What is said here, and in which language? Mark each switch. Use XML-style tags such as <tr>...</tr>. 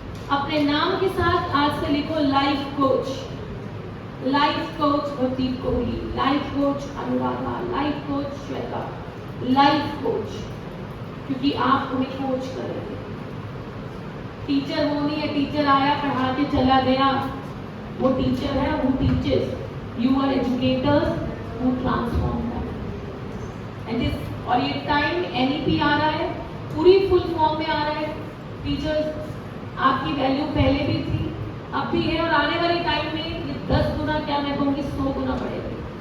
<hi>अपने नाम के साथ आज से लिखो life coach. Life coach Pradeep Kohli, life coach Anuradha, life coach Shweta, life coach, क्योंकि आप उन्हें कोच कर रहे हैं. टीचर वो नहीं है टीचर आया पढ़ा के चला गया. वो टीचर है</hi> <en>who teaches. You are educators who transform them. And this,</en> <hi>और ये टाइम NEP आ रहा है, पूरी फुल फॉर्म में आ रहा है. टीचर्स आपकी वैल्यू पहले भी थी, अब भी है, और आने वाले टाइम में ये 10 गुना क्या मैं कहूँगी 100 गुना बढ़ेगा.</hi>